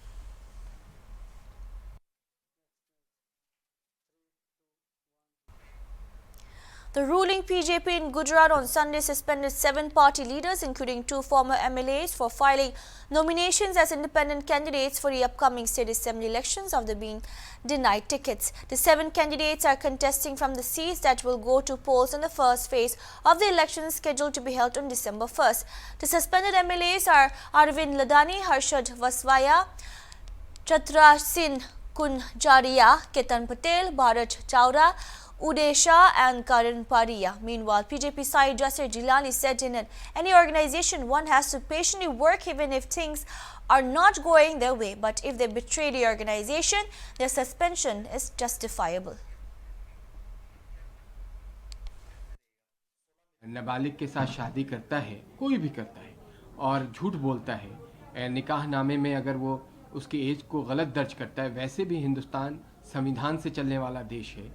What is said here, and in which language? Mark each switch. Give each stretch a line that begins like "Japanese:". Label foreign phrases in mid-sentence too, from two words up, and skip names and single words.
English: The ruling PJP in Gujarat on Sunday suspended 7 party leaders, including 2 former MLAs, for filing nominations as independent candidates for the upcoming state assembly elections after being denied tickets. The 7 candidates are contesting from the seats that will go to polls in the first phase of the elections scheduled to be held on December 1st. The suspended MLAs are Arvind Ladani, Harshad Vaswaya, Chatra Sin Kunjaria, Ketan Patel, Bharat Chawda, Uday Shah and Karan Pariya. Meanwhile, PJP side Jasir Jilani said in any organization one has to patiently work even if things are not going their way. But if they betray the organization, their suspension is justifiable.
Hindi: नाबालिग के साथ शादी करता है, कोई भी करता है और झूठ बोलता है, निकाह नामे में अगर वो उसकी एज को गलत दर्ज करता है, वैसे भी हिंदुस्तान संविधान से चलने वाला देश है।